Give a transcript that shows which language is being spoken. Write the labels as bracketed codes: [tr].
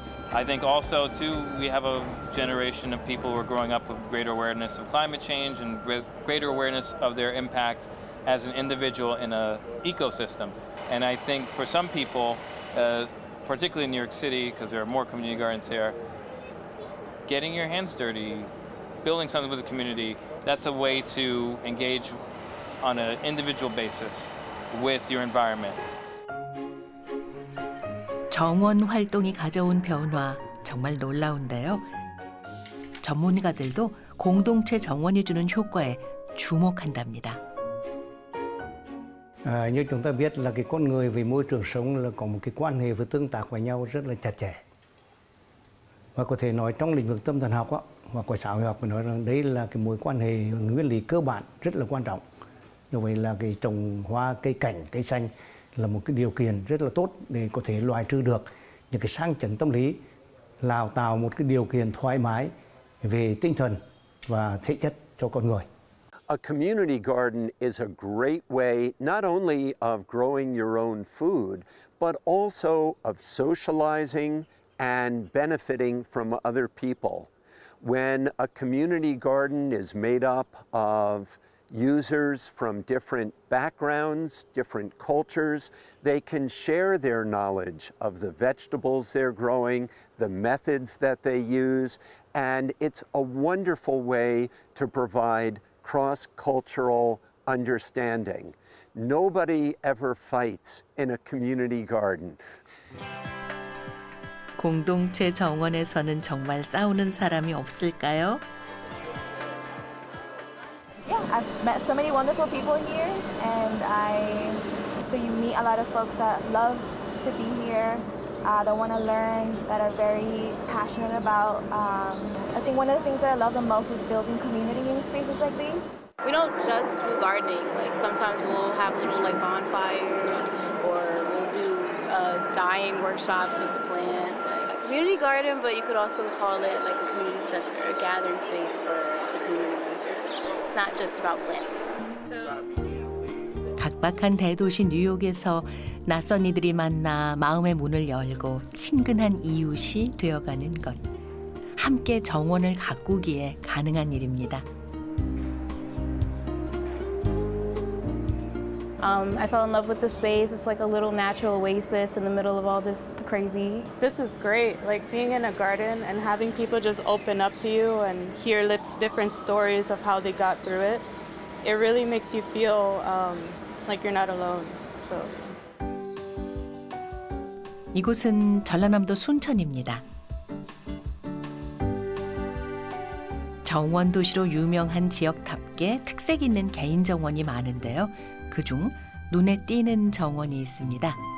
[en] I think also, too, we have a generation of people who are growing up with greater awareness of climate change and greater awareness of their impact as an individual in an ecosystem. And I think for some people, particularly in New York City, because there are more community gardens here, getting your hands dirty, building something with the community, that's a way to engage on an individual basis with your environment. [ko] 정원 활동이 가져온 변화 정말 놀라운데요. 전문가들도 공동체 정원이 주는 효과에 주목한답니다. [vi] Như chúng ta biết là cái con người với môi trường sống là có một cái quan hệ với tương tác với nhau rất là chặt chẽ. Và có thể nói trong lĩnh vực tâm thần học và của xã hội học phải nói rằng đấy là cái mối quan hệ nguyên lý cơ bản rất là quan trọng. Như vậy là cái trồng hoa, cây cảnh, cây xanh là một cái điều kiện rất là tốt để có thể loại trừ được những cái sang chấn tâm lý, là tạo một cái điều kiện thoải mái về tinh thần và thể chất cho con người. [en] A community garden is a great way not only of growing your own food, but also of socializing and benefiting from other people. When a community garden is made up of users from different backgrounds, different cultures, they can share their knowledge of the vegetables they're growing, the methods that they use, and it's a wonderful way to provide cross-cultural understanding. Nobody ever fights in a community garden. [ko] 공동체 정원에서는 정말 싸우는 사람이 없을까요? [en] Yeah, I've met so many wonderful people here, and so you meet a lot of folks that love to be here, that want to learn, that are very passionate about. I think one of the things that I love the most is building community in spaces like these. We don't just do gardening. Like sometimes we'll have little like bonfires, or we'll do dyeing workshops with the plants. Like a community garden, but you could also call it like a community center, a gathering space for the community. It's not just about planting. [ko] 각박한 대도시 뉴욕에서 낯선 이들이 만나 마음의 문을 열고 친근한 이웃이 되어가는 것. 함께 정원을 가꾸기에 가능한 일입니다. [en] I fell in love with the space. It's like a little natural oasis in the middle of all this crazy. This is great, like being in a garden and having people just open up to you and hear different stories of how they got through it. It really makes you feel like you're not alone. So. [ko] 이곳은 전라남도 순천입니다. 정원 도시로 유명한 지역답게 특색 있는 개인 정원이 많은데요. 그중 눈에 띄는 정원이 있습니다.